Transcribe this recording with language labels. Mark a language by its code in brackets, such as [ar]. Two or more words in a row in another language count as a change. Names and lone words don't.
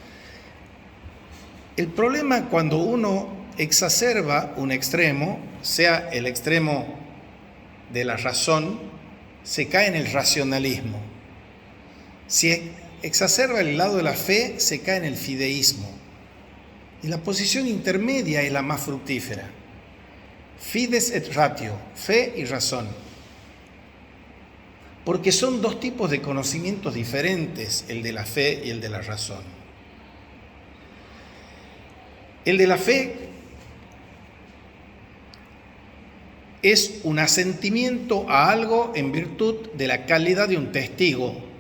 [es] El problema cuando uno exacerba un extremo, sea el extremo de la razón, se cae en el racionalismo. Si exacerba el lado de la fe, se cae en el fideísmo. Y la posición intermedia es la más fructífera. [la] Fides et ratio, [es] fe y razón. Porque son dos tipos de conocimientos diferentes, el de la fe y el de la razón. El de la fe es un asentimiento a algo en virtud de la calidad de un testigo.